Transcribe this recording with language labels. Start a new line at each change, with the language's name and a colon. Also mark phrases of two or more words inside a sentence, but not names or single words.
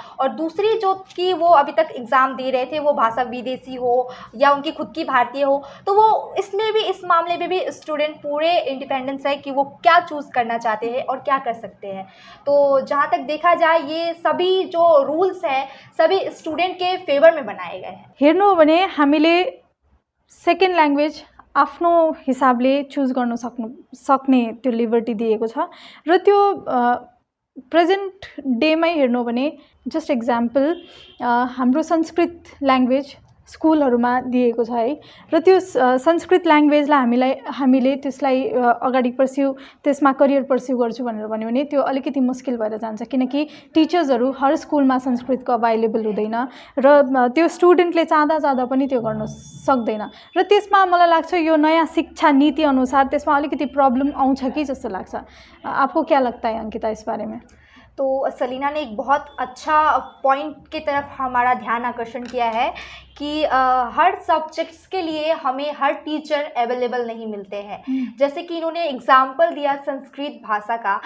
Hindi: और दूसरी जो कि वो अभी तक एग्ज़ाम दे रहे थे, वो भाषा विदेशी हो या उनकी खुद की भारतीय हो, तो वो इसमें भी, इस मामले में भी स्टूडेंट पूरे इंडिपेंडेंस है कि वो क्या चूज़ करना चाहते हैं और क्या कर सकते हैं। तो जहाँ तक देखा जाए, ये सभी जो रूल्स हैं सभी स्टूडेंट के फेवर में बनाए गए हैं।
Nepali: हेर्नु हो भने हामीले
English: second language
Nepali: आफ्नो हिसाबले चुज गर्न सक्ने त्यो लिबर्टी दिएको छ र त्यो
English: present day
Nepali: हेर्नु हो भने,
English: just example,
Nepali: हाम्रो संस्कृत ल्याङ्ग्वेज स्कुलहरूमा दिएको छ है, र त्यो संस्कृत ल्याङ्ग्वेजलाई हामीले त्यसलाई अगाडि त्यसमा
English: career pursue
Nepali: गर्छु भनेर भन्यो भने त्यो अलिकति मुस्किल भएर जान्छ, किनकि टिचर्सहरू हर स्कुलमा संस्कृतको अभाइलेबल हुँदैन र त्यो स्टुडेन्टले चाहँदा पनि त्यो गर्न सक्दैन। र त्यसमा मलाई लाग्छ यो नयाँ शिक्षा नीति अनुसार त्यसमा अलिकति प्रब्लम आउँछ कि जस्तो लाग्छ।
Hindi: आपको क्या लगता है अंकिता इस बारे में? तो सलीना ने एक बहुत अच्छा पॉइंट की तरफ हमारा ध्यान आकर्षण किया है कि हर सब्जेक्ट्स के लिए हमें हर टीचर अवेलेबल नहीं मिलते हैं। जैसे कि इन्होंने एग्जाम्पल दिया संस्कृत भाषा का।